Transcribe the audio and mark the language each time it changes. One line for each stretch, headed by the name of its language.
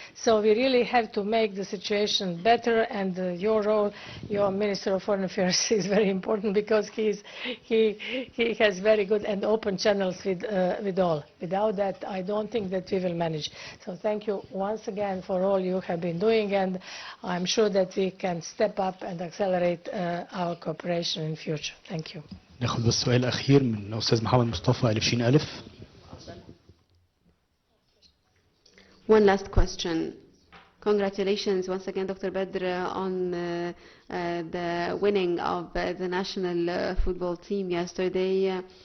English: So we really have to make the situation better, and your role, your Minister of Foreign Affairs, is very important, because he has very good and open channels with all. Without that, I don't think that we will manage. So thank you once again for all you have been doing, and I'm sure that we can step up and accelerate our cooperation in future. Thank you.
Arabic: ناخد بس سؤال أخير من أستاذ محمد مصطفى 20,000.
English: One last question. Congratulations once again, Dr. Badr, on the winning of the national football team yesterday.